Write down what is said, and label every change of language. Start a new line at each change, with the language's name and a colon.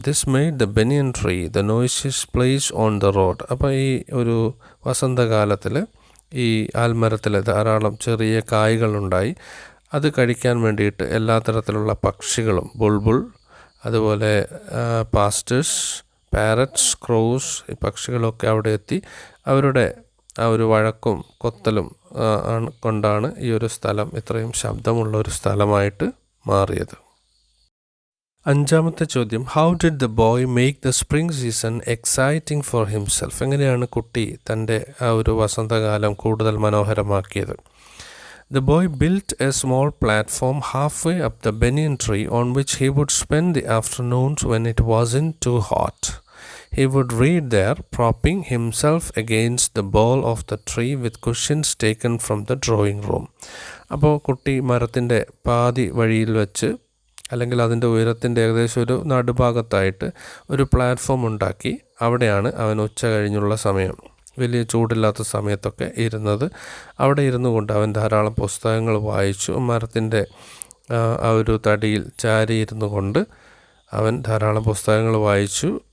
English: This made the banyan tree the noisiest place on the road.
Malayalam: അപ്പോൾ ഈ ഒരു വസന്തകാലത്തിൽ ഈ ആൽമരത്തിൽ ധാരാളം ചെറിയ കായ്കളുണ്ടായി. അത് കഴിക്കാൻ വേണ്ടിയിട്ട് എല്ലാ തരത്തിലുള്ള പക്ഷികളും, ബുൾബുൾ, അതുപോലെ പാസ്റ്റേഴ്സ്, പാരറ്റ്സ്, ക്രോസ്, ഈ പക്ഷികളൊക്കെ അവിടെ എത്തി അവരുടെ ആ ഒരു വഴക്കും കൊത്തലും കൊണ്ടാണ് ഈ ഒരു സ്ഥലം ഇത്രയും ശബ്ദമുള്ള ഒരു സ്ഥലമായിട്ട് മാറിയത്. അഞ്ചാമത്തെ ചോദ്യം,
English: How did the boy make the spring season exciting for himself?
Malayalam: എങ്ങനെയാണ് കുട്ടി തൻ്റെ ആ ഒരു വസന്തകാലം കൂടുതൽ മനോഹരമാക്കിയത്?
English: The boy built a small platform halfway up the banyan tree on which he would spend the afternoons when it wasn't too hot. He would read there, propping himself against the bole of the tree with cushions taken from the drawing room.
Malayalam: അപ്പോൾ കുട്ടി മരത്തിൻ്റെ പാതി വഴിയിൽ വെച്ച് അല്ലെങ്കിൽ അതിൻ്റെ ഉയരത്തിൻ്റെ ഏകദേശം ഒരു നടുഭാഗത്തായിട്ട് ഒരു പ്ലാറ്റ്ഫോം ഉണ്ടാക്കി അവിടെയാണ് അവൻ ഉച്ച കഴിഞ്ഞുള്ള സമയം, വലിയ ചൂടില്ലാത്ത സമയത്തൊക്കെ ഇരുന്നത്. അവിടെ ഇരുന്നു കൊണ്ട് അവൻ ധാരാളം പുസ്തകങ്ങൾ വായിച്ചു. മരത്തിൻ്റെ ആ ഒരു തടിയിൽ ചാരി ഇരുന്നു കൊണ്ട് അവൻ ധാരാളം പുസ്തകങ്ങൾ വായിച്ചു.